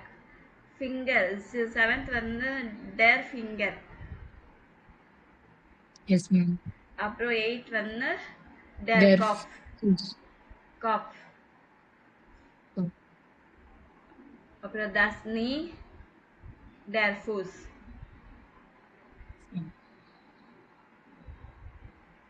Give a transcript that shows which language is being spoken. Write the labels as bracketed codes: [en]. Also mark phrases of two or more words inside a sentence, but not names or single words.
[ta] ஃபிங்கர். செவன்த் வந்து [de] der Finger. [en] Yes, ma'am. [ta] அப்புறம் எயிட் வந்து டர் [de] Der காஃப். Fuß. காஃப். [en] Oh, [ta] அப்புறம் [de] das knee, der Fuß. [en] ma'am.